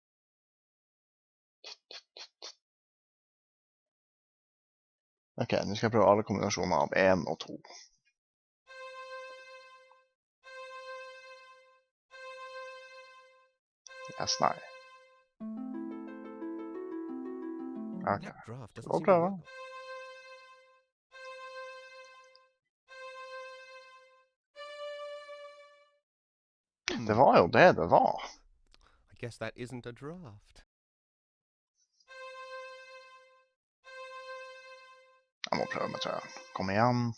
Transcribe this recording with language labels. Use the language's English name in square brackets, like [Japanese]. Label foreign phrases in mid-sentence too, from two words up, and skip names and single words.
[Norwegian] Ok, nå skal jeg prøve alle kombinasjoner av 1 og 2. Yes, nei. Ok, [English] That draft doesn't [Norwegian] skal [English] seem [Norwegian] vi [English] to [Norwegian] prøve. [English] work. [Norwegian] Det var jo det det var. [English] I guess that isn't a draft. [Norwegian] Jeg må prøve med 3. Kom igjen.